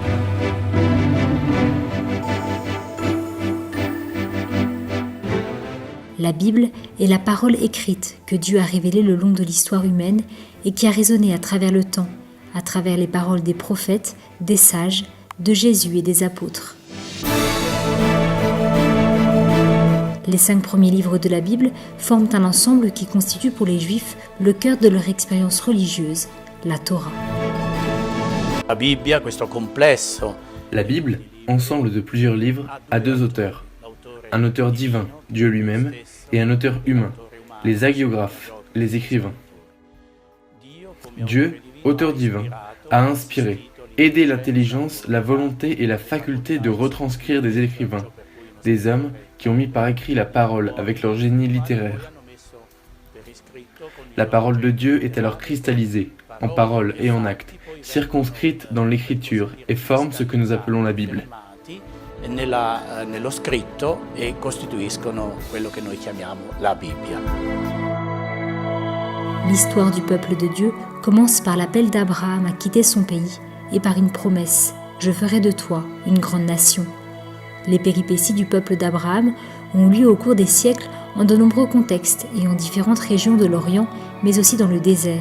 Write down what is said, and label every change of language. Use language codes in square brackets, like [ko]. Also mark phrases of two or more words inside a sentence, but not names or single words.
[fr] La Bible est la parole écrite que Dieu a révélée le long de l'histoire humaine et qui a résonné à travers le temps, à travers les paroles des prophètes, des sages, de Jésus et des apôtres. Les 5 premiers livres de la Bible forment un ensemble qui constitue pour les Juifs le cœur de leur expérience religieuse, la Torah. [it] La Bibbia, questo complesso. [fr] La Bible, ensemble de plusieurs livres, a 2 auteurs. Un auteur divin, Dieu lui-même, et un auteur humain, les hagiographes, les écrivains. Dieu, auteur divin, a inspiré, aidé l'intelligence, la volonté et la faculté de retranscrire des écrivains, des hommes qui ont mis par écrit la parole avec leur génie littéraire. La parole de Dieu est alors cristallisée, en paroles et en actes, circonscrite dans l'écriture et forme ce que nous appelons la Bible. [it] Nello scritto e costituiscono quello che noi chiamiamo la Bibbia. [fr] L'histoire du peuple de Dieu commence par l'appel d'Abraham à quitter son pays et par une promesse « Je ferai de toi une grande nation ». Les péripéties du peuple d'Abraham ont eu lieu au cours des siècles en de nombreux contextes et en différentes régions de l'Orient, mais aussi dans le désert.